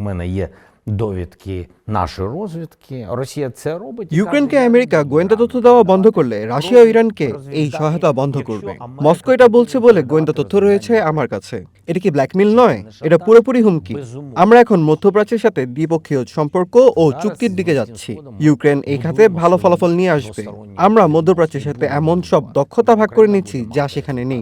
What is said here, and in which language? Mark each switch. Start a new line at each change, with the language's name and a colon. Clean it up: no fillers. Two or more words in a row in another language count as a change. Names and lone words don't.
Ukrainian: мене є довідки нашої розвідки. Росія це робить.
Bangla: ইউক্রেনকে আমেরিকা গোয়েন্দা তথ্য দেওয়া বন্ধ করলে রাশিয়া ও ইরানকে এই সহায়তা বন্ধ করবে। মস্কো এটা বলছে বলে গোয়েন্দা তথ্য রয়েছে আমার কাছে। এটা কি ব্ল্যাকমেইল নয়? এটা পুরোপুরি হুমকি। আমরা এখন মধ্যপ্রাচ্যের সাথে দ্বিপক্ষীয় সম্পর্ক ও চুক্তির দিকে যাচ্ছি। ইউক্রেন এই খাতে ভালো ফলাফল নিয়ে আসবে। আমরা মধ্যপ্রাচ্যের সাথে এমন সব দক্ষতা ভাগ করে নিচ্ছি যা সেখানে নেই।